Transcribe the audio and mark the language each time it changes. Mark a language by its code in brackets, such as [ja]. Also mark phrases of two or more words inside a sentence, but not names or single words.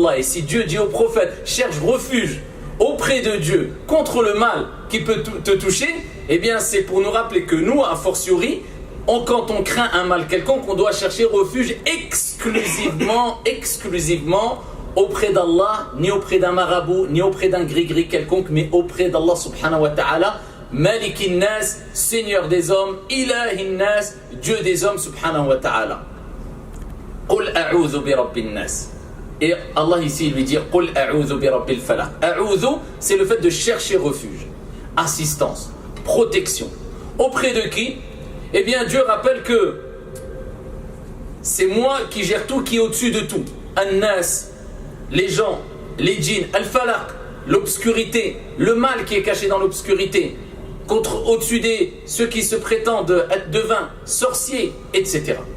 [fr] Et si Dieu dit au prophète, cherche refuge auprès de Dieu contre le mal qui peut te toucher, c'est pour nous rappeler que nous, a fortiori, quand on craint un mal quelconque, on doit chercher refuge exclusivement auprès d'Allah, ni auprès d'un marabout, ni auprès d'un gris-gris quelconque, mais auprès d'Allah [ar] سبحانه وتعالى ملك الناس, [fr] Seigneur des hommes, [ar] إله الناس, [fr] Dieu des hommes [ar] سبحانه وتعالى. قل أعوذ برب الناس. [fr] Et Allah ici il lui dit [ar] قل أعوذ برب الفلق. [fr] A'udhu, c'est le fait de chercher refuge, assistance, protection. Auprès de qui? Dieu rappelle que c'est moi qui gère tout, qui est au-dessus de tout. An-nas, les gens, les djinns, al-falaq, l'obscurité, le mal qui est caché dans l'obscurité, au-dessus des ceux qui se prétendent être devins, sorciers, etc.